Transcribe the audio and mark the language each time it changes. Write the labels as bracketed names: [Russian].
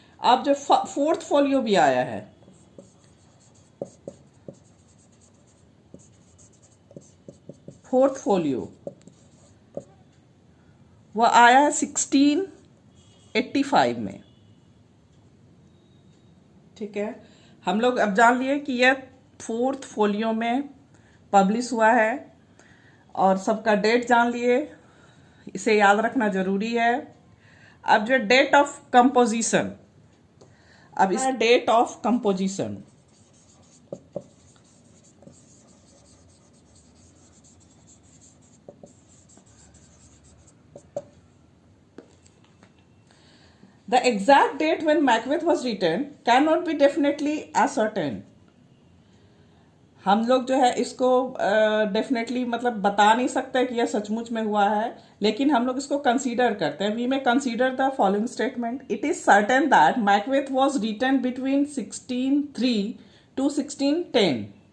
[Hindi] अब जो fourth folio भी आया है, फोर्थ फोलियो वह आया है 1685 में। ठीक है, हम लोग अब जान लिए कि यह फोर्थ फोलियो में पब्लिश हुआ है और सबका डेट जान लिए, इसे याद रखना जरूरी है। अब जो डेट ऑफ कंपोजिशन, [English] अब इस date of composition The exact date when Macbeth was written cannot be definitely ascertained. [Hindi] हम लोग जो है इसको डेफिनेटली मतलब बता नहीं सकते कि यह सचमुच में हुआ है, लेकिन हम लोग इसको कंसीडर करते हैं। [English] We may consider the following statement. It is certain that Macbeth was written between 1603 to 1610।